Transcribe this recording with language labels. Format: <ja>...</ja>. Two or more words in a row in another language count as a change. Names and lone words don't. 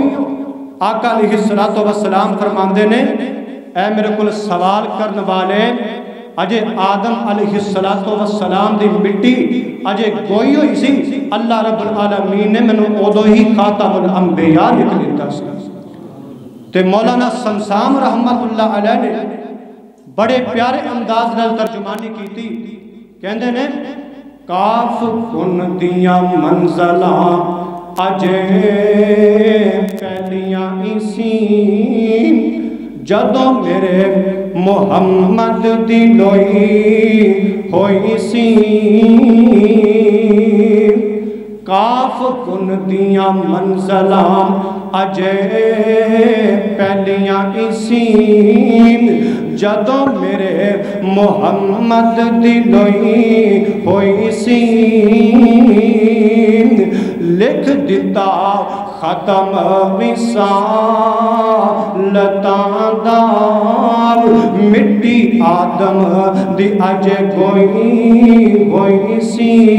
<pa>آقا</pa> <ar>علیہ السلام</ar> <pa>فرماندے نے اے میرے کل سوال کرنے والے اجے آدم علیہ السلام دی مٹی اجے گوئی ہوئی سی،</pa> <ar>اللہ رب العالمین</ar> <pa>نے میں اودو ہی</pa> <ar>خاتم الانبیاء</ar> <pa>لکھ لیتا سی۔ تے مولانا سمسام</pa> <ar>رحمت اللہ علیہ</ar> <pa>نے بڑے پیارے انداز نال ترجمانی کی تھی، کہندے نے کاف کن دیاں منزلاں اجے پہلیاں اسیں جدوں میرے محمد دی لوئی ہوئی سی، کاف کن دیاں منزلاں اجے پہلیاں اسیں جدوں میرے محمد دی لوئی ہوئی سی، لکھ دیتا ختم وصالتاں دا مٹی آدم دی اجے گوئی سی،</pa>